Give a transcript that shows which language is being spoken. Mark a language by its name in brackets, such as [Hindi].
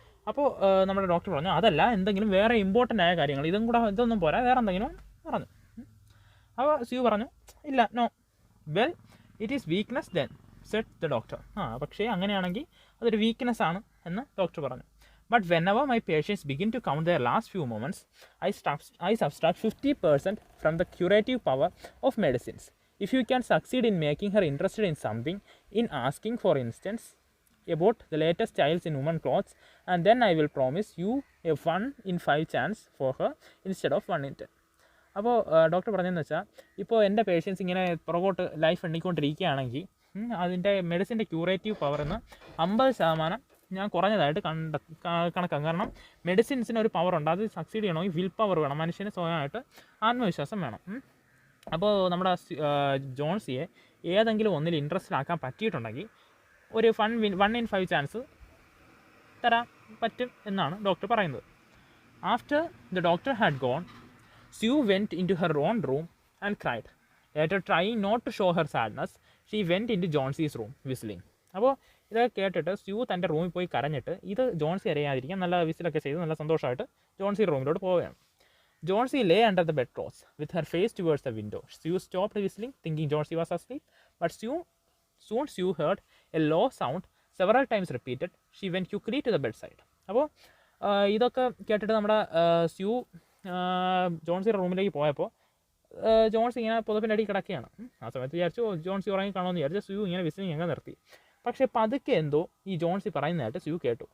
[Malayalam] അപ്പോൾ നമ്മുടെ ഡോക്ടർ പറഞ്ഞു, അതല്ല, എന്തെങ്കിലും വേറെ ഇമ്പോർട്ടൻ്റ് ആയ കാര്യങ്ങൾ, ഇതൊന്നും പോരാ, വേറെ എന്തെങ്കിലും പറഞ്ഞു. അപ്പോൾ സ്യൂ പറഞ്ഞു, ഇല്ല, [English] No. Well, it is weakness then, said the doctor. [Malayalam] പക്ഷേ അങ്ങനെയാണെങ്കിൽ അതൊരു വീക്ക്നെസ് ആണ് എന്ന് ഡോക്ടർ പറഞ്ഞു. [English] But whenever my patients begin to count their last few moments, I subtract 50% from the curative power of medicines. If you can succeed in making her interested in something, in asking, for instance, about the latest styles in women clothes, and then I will promise you a 1 in 5 chance for her instead of 1 in 10. [Malayalam] അപ്പോൾ doctor പറഞ്ഞതെന്ന് വെച്ചാൽ, ഇപ്പോൾ എൻ്റെ patients ഇങ്ങനെ പുറകോട്ട് life എണ്ണിക്കൊണ്ടിരിക്കുകയാണെങ്കിൽ അതിൻ്റെ മെഡിസിൻ്റെ curative പവറിന്ന് 50% ഞാൻ കുറഞ്ഞതായിട്ട് കണക്കാക്കും. കാരണം മെഡിസിൻസിന് ഒരു പവറുണ്ട്, അത് സക്സീഡ് ചെയ്യണമെങ്കിൽ വിൽ പവർ വേണം, മനുഷ്യന് സ്വയമായിട്ട് ആത്മവിശ്വാസം വേണം. അപ്പോൾ നമ്മുടെ ജോൺസിയെ ഏതെങ്കിലും ഒന്നിൽ ഇൻട്രസ്റ്റഡ് ആക്കാൻ പറ്റിയിട്ടുണ്ടെങ്കിൽ ഒരു 1 in 5 ചാൻസ് തരാൻ പറ്റും എന്നാണ് ഡോക്ടർ പറയുന്നത്. [English] After the doctor had gone, Sue went in to her own room and cried. Later trying not to show her sadness, she went in to Johnsy's room whistling. [Malayalam] അപ്പോൾ ഇതൊക്കെ കേട്ടിട്ട് sue തൻ്റെ റൂമിൽ പോയി കരഞ്ഞിട്ട് ഇത് ജോൺസി അറിയാതിരിക്കാൻ നല്ല വിസിലൊക്കെ ചെയ്ത് നല്ല സന്തോഷമായിട്ട് ജോൺസി റൂമിലോട്ട് പോവുകയാണ്. [English] Jonesy lay under the bedclothes with her face towards the window. Sue stopped whistling, thinking Jonesy was asleep, but soon Sue heard a low sound several times repeated. She went quickly to the bedside. [Malayalam] അപ്പോൾ ഇതൊക്കെ കേട്ടിട്ട് നമ്മുടെ sue ജോൺസിയുടെ റൂമിലേക്ക് പോയപ്പോൾ ജോൺസി ഇങ്ങനെ പുതപ്പിൻ്റെ അടി കിടക്കുകയാണ്. ആ സമയത്ത് വിചാരിച്ചു ജോൺസി ഉറങ്ങി കാണുമെന്ന് വിചാരിച്ചു സ്യൂ ഇങ്ങനെ വിസിലിങ് അങ്ങ് നിർത്തി. പക്ഷേ പതുക്കെ എന്തോ ഈ ജോൺസി പറയുന്നതായിട്ട് സ്യൂ കേട്ടു.